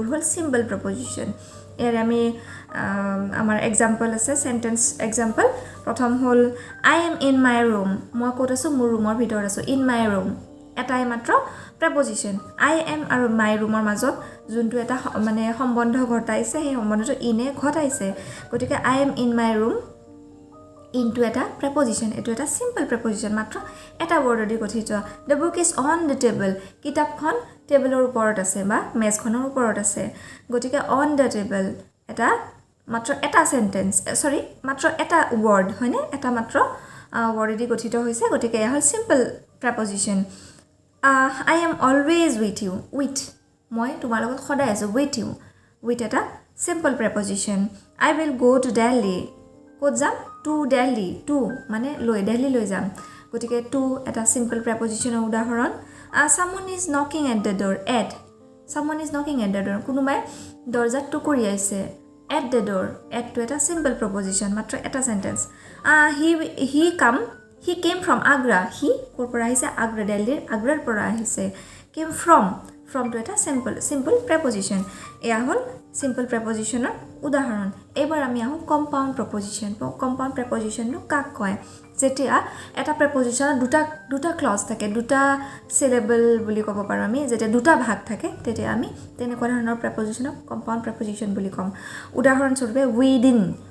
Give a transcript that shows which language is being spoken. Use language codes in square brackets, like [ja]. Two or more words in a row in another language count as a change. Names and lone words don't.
[as] হ'ল [en] simple preposition [as] ইয়াৰে আমি আমাৰ এক্সাম্পল আছে [en] sentence example [as] প্ৰথম হ'ল [en] I am in my room [as] মই ক'ত আছোঁ মোৰ ৰুমৰ ভিতৰত আছোঁ [en] in my room [as] এটাই মাত্ৰ প্ৰেপজিশ্যন [en] I am [as] আৰু [en] my room-ৰ [as] মাজত যোনটো এটা মানে সম্বন্ধ ঘটাইছে সেই সম্বন্ধটো ইনে ঘটাইছে গতিকে [en] I am in my room [as] ইনটো এটা প্ৰেপজিশ্যন এইটো এটা [en] simple preposition [as] মাত্ৰ এটা ৱৰ্ডেদি গঠিত [en] the book is on the table [as] কিতাপখন টেবুলৰ ওপৰত আছে বা মেজখনৰ ওপৰত আছে গতিকে [en] on the table [as] এটা মাত্ৰ এটা সেন্টেন্স মাত্ৰ এটা ৱৰ্ড হয়নে এটা মাত্ৰ ৱৰ্ডেদি গঠিত হৈছে গতিকে এয়া হ'ল [en] simple preposition I am always with you with [as] মই তোমাৰ লগত সদায় আছোঁ [en] with you with [as] এটা [en] simple preposition I will go to Delhi [as] ক'ত যাম [en] to Delhi [as] টু মানে দিল্লী লৈ যাম গতিকে টু এটা [en] simple preposition-ৰ [as] উদাহৰণ [en] someone is knocking at the door at someone is knocking at the door [as] কোনোবাই দৰ্জাত টুকুৰিয়াইছে [en] at the door [as] এটটো এটা [en] simple preposition [as] মাত্ৰ এটা সেন্টেন্স [en] he came from Agra [as] হি ক'ৰ পৰা আহিছে আগ্ৰা দিল্লীৰ আগ্ৰাৰ পৰা আহিছে [en] came from-টো [as] এটা [en] simple preposition [as] এয়া হ'ল [en] simple preposition-ৰ [as] উদাহৰণ এবাৰ আমি আহোঁ [en] compound preposition-টো [as] কাক কয় যেতিয়া এটা প্ৰেপজিশ্যনত দুটা ক্লজ থাকে দুটা চিলেবল বুলি ক'ব পাৰোঁ আমি যেতিয়া দুটা ভাগ থাকে তেতিয়া আমি তেনেকুৱা ধৰণৰ প্ৰেপজিশ্যনক [en] compound preposition [as] বুলি ক'ম উদাহৰণস্বৰূপে উইদিন